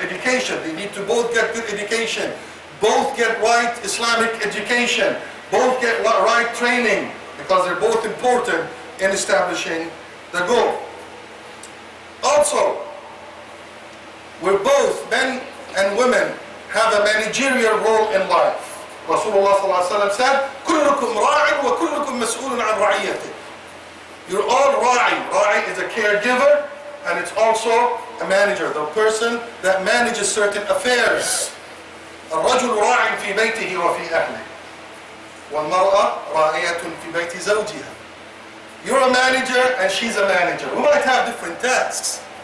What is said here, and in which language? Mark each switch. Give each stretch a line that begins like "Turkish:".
English: Education, they need to both get good education, both get right Islamic education, both get right training, because they're both important in establishing the goal. Also, where both men and women have a managerial role in life. Rasulullah sallallahu alaihi wasallam said,
Arabic: كُلُّكُمْ رَاعٍ وَكُلُّكُمْ مَسْئُولٌ عَنْ رَعِيَّتِهِ.
English: You're all ra'i. Ra'i is a caregiver, and it's also a manager, the person that manages certain affairs.
Arabic: الرجل راع في بيته وفي أهله والمرأة راعية في بيت زوجها.
English: You're a manager and she's a manager. We might have different tasks,